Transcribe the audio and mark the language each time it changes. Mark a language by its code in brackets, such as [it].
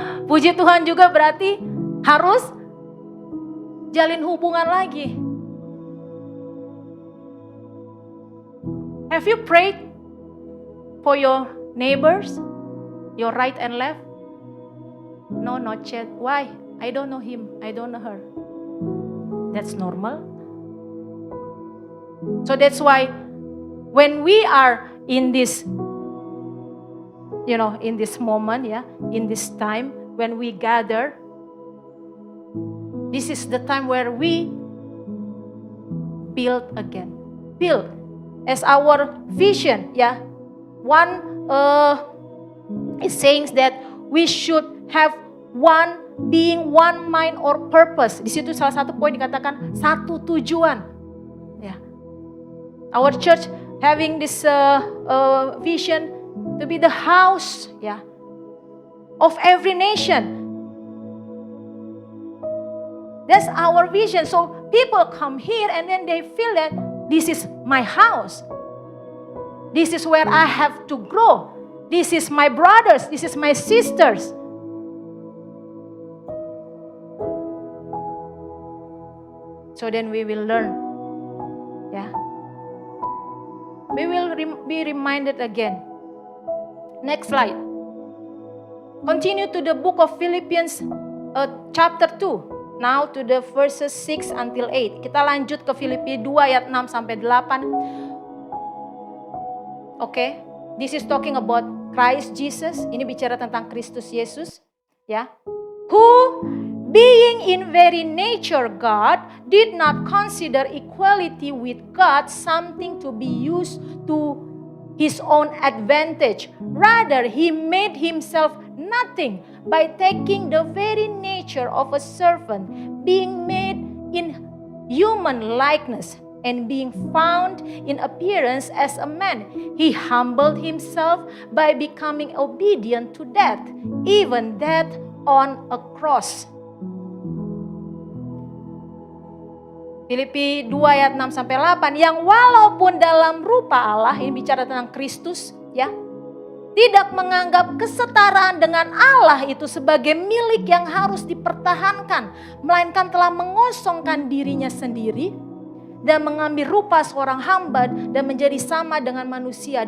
[id] Puji Tuhan juga berarti harus jalin hubungan lagi. [en] Have you prayed for your neighbors, your right and left? No, not yet. Why? I don't know him, I don't know her. That's normal. So that's why when we are in this, in this moment, yeah, in this time when we gather, this is the time where we build again. Build as our vision, yeah. One is saying that we should have one being one mind or purpose. [id] Di situ salah satu poin dikatakan satu tujuan. Ya. [en] Our church having this vision to be the house, ya, of every nation. That's our vision. So people come here and then they feel that this is my house. This is where I have to grow. This is my brothers. This is my sisters. So then we will learn. Yeah. We will be reminded again. Next slide. Continue to the book of Philippians chapter 2. Now to the verses 6 until 8. [id] Kita lanjut ke Filipi 2 ayat 6 sampai 8. Okay. [en] This is talking about Christ Jesus. [id] Ini bicara tentang Kristus Yesus. Ya. [en] Who being in very nature God did not consider equality with God something to be used to his own advantage. Rather, he made himself nothing by taking the very nature of a servant, being made in human likeness, and being found in appearance as a man. He humbled himself by becoming obedient to death, even death on a cross. [id] Filipi 2 ayat 6 sampai 8, yang walaupun dalam rupa Allah, ini bicara tentang Kristus, ya, tidak menganggap kesetaraan dengan Allah itu sebagai milik yang harus dipertahankan, melainkan telah mengosongkan dirinya sendiri dan mengambil rupa seorang hamba dan menjadi sama dengan manusia.